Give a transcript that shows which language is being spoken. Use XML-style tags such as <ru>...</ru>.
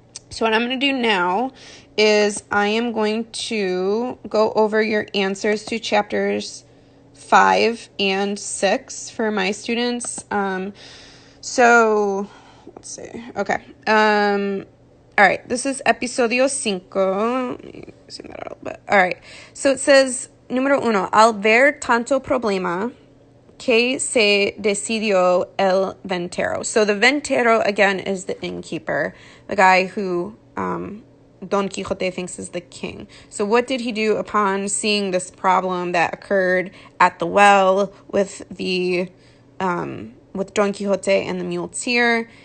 <en>So what I'm going to do now is I am going to go over your answers to chapters 5 and 6 for my students. So let's see. Okay. All right. This is episodio 5. Let me zoom that out a little bit. All right. So it says,</en> <es>número 1, al ver tanto problema, que se decidió el ventero.</es> <en>So the ventero, again, is the innkeeper, the guy who Don Quixote thinks is the king. So what did he do upon seeing this problem that occurred at the well with the with Don Quixote and the muleteer?</en>